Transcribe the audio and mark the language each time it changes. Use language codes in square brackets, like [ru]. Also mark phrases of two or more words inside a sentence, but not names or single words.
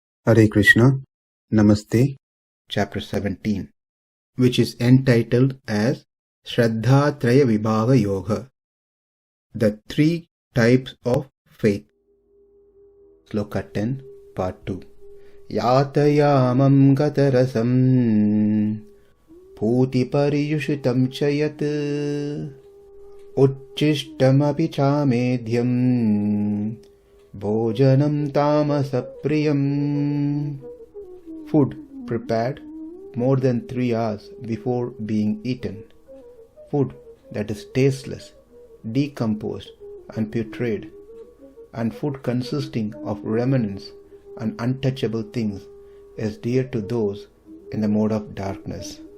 [en] Hare Krishna, Namaste, Chapter 17, which is entitled as Shraddha-traya Vibhāga Yoga, the three types of faith. Sloka 10, Part 2. [sa] Yāta-yāmaṁ gata-rasaṁ pūti paryuṣitaṁ chayat ucchiṣṭam api cāmedhyaṁ bhojanaṁ tāmasa-priyam. [en] Food prepared more than 3 hours before being eaten. Food that is tasteless, decomposed and putrid, and food consisting of remnants and untouchable things is dear to those in the mode of darkness.